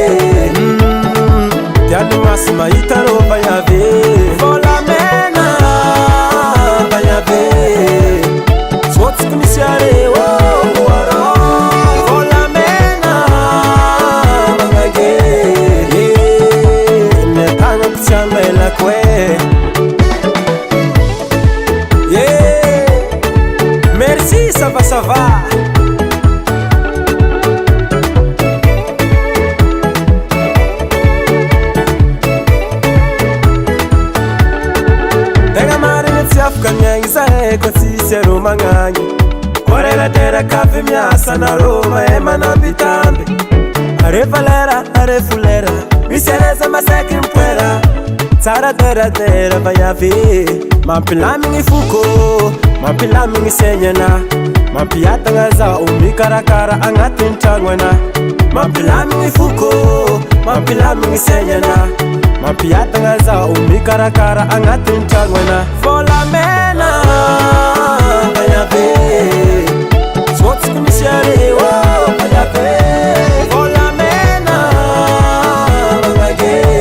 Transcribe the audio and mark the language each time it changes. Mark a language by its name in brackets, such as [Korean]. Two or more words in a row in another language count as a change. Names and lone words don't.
[Malagasy] Diany maso mahita rô Vayave Volamena Vayave Tsotsiko misy are Volamena Mangange Netagnako tsy amelako Merci, [French] ça va, ça va. [Malagasy] Tega marina tsy afaka miagny zahay koa tsisy arô magnagny Korerateraka avy miasa narô mahay manambitamby Are valera, are folera Misy areza masaky mipoera Tsara teratera Vayave Mampilamigny foko Mampilamigny segnana Mampiatagna zaho mikarakara agnatin'ny tragno ana Mampilamigny foko Mampilamigny segnana Mampiatagna zaho mikarakara agnatin'ny tragno ana Volamena Vayave Tsotsiko misy are Vayave Volamena Mangange